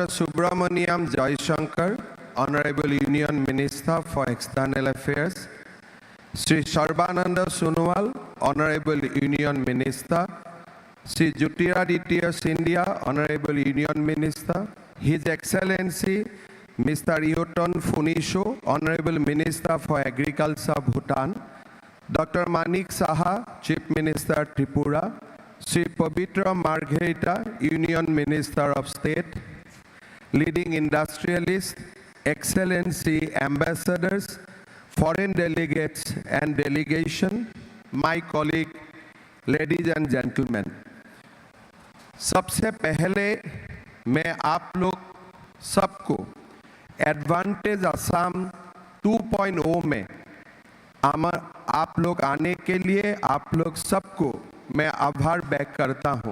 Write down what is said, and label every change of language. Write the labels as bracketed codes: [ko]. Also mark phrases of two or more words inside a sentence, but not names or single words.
[en] Subramaniam Jaishankar, Honorable Union Minister for External Affairs, Shri Sarbananda Sonowal, Honorable Union Minister, Shri Jyotiraditya Scindia, Honorable Union Minister, His Excellency Mr. Yoton Phunisho, Honorable Minister for Agriculture Bhutan, Dr. Manik Saha, Chief Minister Tripura, Shri Pavitra Margherita, Union Minister of State, leading industrialists, Excellency ambassadors, foreign delegates and delegation, my colleague, ladies and gentlemen. [hi] सबसे पहले मैं आप लोग सबको एडवांटेज असम 2.0 में आप लोग आने के लिए आप लोग सबको मैं आभार व्यक्त करता हूं।